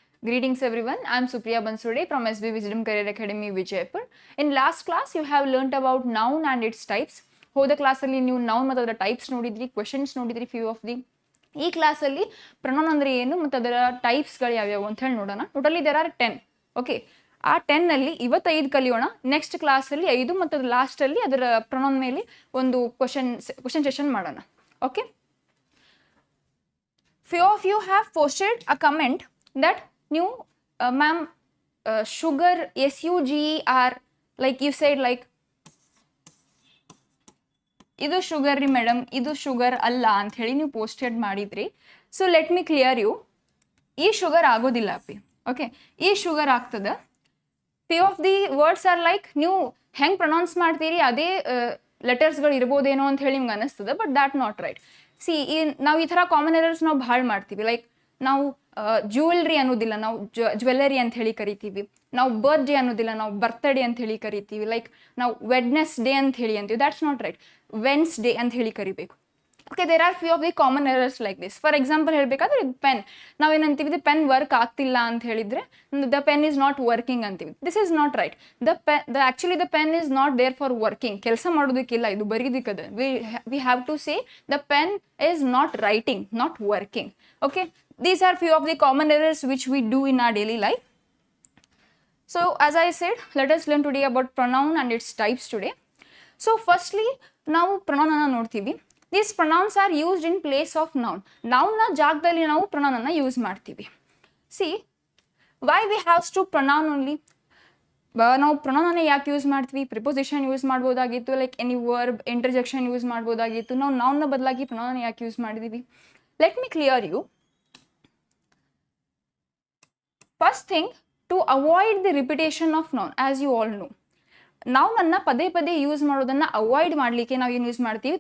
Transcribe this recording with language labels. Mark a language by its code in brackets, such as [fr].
[en] Greetings everyone, I am Supriya Bansode from SB Wisdom Career Academy Vijaypur. In last class you have learnt about noun and its types. [kn] ಹೋದ ಕ್ಲಾಸಲ್ಲಿ ನೀವು noun ಮತ್ತು ಅದರ types ನೋಡಿದ್ರಿ, questions ನೋಡಿದ್ರಿ [en] Few of the. [kn] ಈ ಕ್ಲಾಸಲ್ಲಿ pronoun ಅಂದರೆ ಏನು ಮತ್ತು ಅದರ ಟೈಪ್ಸ್ಗಳು ಯಾವ್ಯಾವು ಅಂತ ಹೇಳಿ ನೋಡೋಣ. [en] Totally there are 10. [kn] ಓಕೆ, ಆ 10ನಲ್ಲಿ ಇವತ್ತು 5 ಕಲಿಯೋಣ. ನೆಕ್ಸ್ಟ್ ಕ್ಲಾಸಲ್ಲಿ 5 ಮತ್ತು ಅದು ಲಾಸ್ಟಲ್ಲಿ ಅದರ ಪ್ರೊನೌನ್ ಮೇಲೆ ಒಂದು ಕ್ವೆಶನ್ ಸೆಷನ್ ಮಾಡೋಣ. [en] okay, few of you have posted a comment that new ma'am sugar SUGER, like you said, like [kn] ಇದು ಶುಗರ್ ರೀ ಮೇಡಮ್, ಇದು ಶುಗರ್ ಅಲ್ಲ ಅಂತ ಹೇಳಿ ನೀವು ಪೋಸ್ಟೆಡ್ ಮಾಡಿದ್ರಿ. So [en] let me clear you, [kn] ಈ ಶುಗರ್ ಆಗೋದಿಲ್ಲ ಅಪ್ಪಿ. ಓಕೆ, ಈ ಶುಗರ್ ಆಗ್ತದೆ. [en] few of the words are like [kn] ನೀವು ಹೆಂಗೆ ಪ್ರೊನೌನ್ಸ್ ಮಾಡ್ತೀರಿ ಅದೇ ಲೆಟರ್ಸ್ಗಳು ಇರ್ಬೋದೇನೋ ಅಂತ ಹೇಳಿ ನಿಮ್ಗೆ ಅನಿಸ್ತದೆ, [en] But that not right. [kn] C, ನಾವು ಈ ಥರ ಕಾಮನ್ ಎರರ್ಸ್ ನಾವು ಭಾಳ ಮಾಡ್ತೀವಿ. ಲೈಕ್ ನಾವು ಜ್ಯುವೆಲ್ರಿ ಅನ್ನೋದಿಲ್ಲ, ನಾವು ಜ್ಯುವೆಲ್ಲರಿ ಅಂತ ಹೇಳಿ ಕರಿತೀವಿ. ನಾವು ಬರ್ತ್ಡೇ ಅನ್ನೋದಿಲ್ಲ, ನಾವು ಬರ್ತಡೇ ಅಂತ ಹೇಳಿ ಕರಿತೀವಿ. ಲೈಕ್ ನಾವು ವೆಡ್ನೆಸ್ಡೇ ಅಂತ ಹೇಳಿ ಅಂತೀವಿ, [en] That's not right. Wednesday [kn] ಅಂತ ಹೇಳಿ ಕರಿಬೇಕು. [en] Okay, there are few of the common errors like this. [kn] For example ಹೇಳಬೇಕಾದ್ರೆ ಇದು ಪೆನ್, ನಾವೇನಂತೀವಿ ದ ಪೆನ್ ವರ್ಕ್ ಆಗ್ತಿಲ್ಲ ಅಂತ ಹೇಳಿದ್ರೆ [en] the pen is not working [kn] ಅಂತೀವಿ. [en] This is not right. Actually the pen is not there for working, [kn] ಕೆಲಸ ಮಾಡೋದಕ್ಕಿಲ್ಲ, ಇದು ಬರೀದಿಕ್ಕದ. [en] We have to say the pen is not writing, not working. Okay, these are few of the common errors which we do in our daily life. So as I said, let us learn today about pronoun and its types today. [kn] So firstly ನಾವು pronoun ಅನ್ನು ನೋಡ್ತೀವಿ. [en] These pronouns are used in place of noun. [kn] noun ನ ಜಾಗದಲ್ಲಿ ನಾವು pronoun ಅನ್ನು use ಮಾಡ್ತೀವಿ. [en] See, why we have to pronoun only? [kn] ನಾವು pronoun ಅನ್ನು ಯಾಕೆ ಯೂಸ್ ಮಾಡ್ತೀವಿ? Preposition use ಮಾಡ್ಬೋದಾಗಿತ್ತು, like any verb interjection use ಮಾಡ್ಬೋದಾಗಿತ್ತು. ನಾವು noun ನ ಬದಲಾಗಿ pronoun ಅನ್ನು ಯಾಕೆ ಯೂಸ್ ಮಾಡಿದೀವಿ? [en] Let me clear you. First thing, to avoid the repetition of noun, as you all know, [kn] noun ಅನ್ನ ಪದೇ ಪದೇ ಯೂಸ್ ಮಾಡೋದನ್ನ ಅವಾಯ್ಡ್ ಮಾಡಲಿಕ್ಕೆ ನಾವು ಏನು ಯೂಸ್ ಮಾಡ್ತೀವಿ?